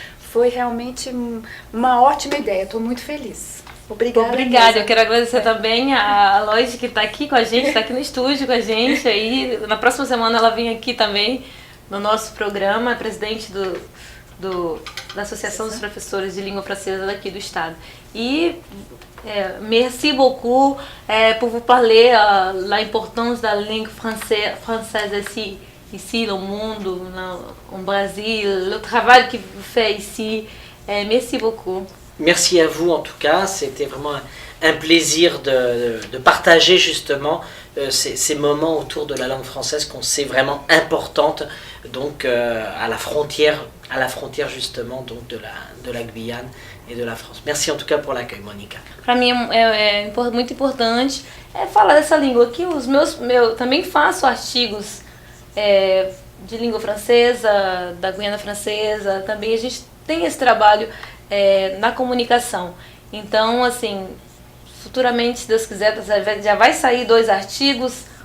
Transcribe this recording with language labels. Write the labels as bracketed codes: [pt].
[pt] Foi realmente uma ótima ideia, estou muito feliz. Obrigada, eu quero agradecer também a Lloyd que está aqui com a gente, está aqui no estúdio com a gente. Aí, na próxima semana ela vem aqui também no nosso programa, é presidente da Associação dos Professores de Língua Francesa daqui do estado. [fr] E merci beaucoup pour vous parler l'importance de la langue française ici [pt] no mundo, no Brasil, [fr] le travail que vous faites ici. Merci beaucoup. Merci à vous en tout cas, c'était vraiment un plaisir de partager justement ces moments autour de la langue française qu'on sait vraiment importante donc à la frontière justement donc de la Guyane et de la France. Merci en tout cas pour l'accueil, Mônica. [pt] Para mim é muito importante falar dessa língua aqui. Eu também faço artigos de língua francesa, da Guiana Francesa, também a gente tem esse trabalho na comunicação. Então, assim, futuramente, se Deus quiser, já vai sair 2 artigos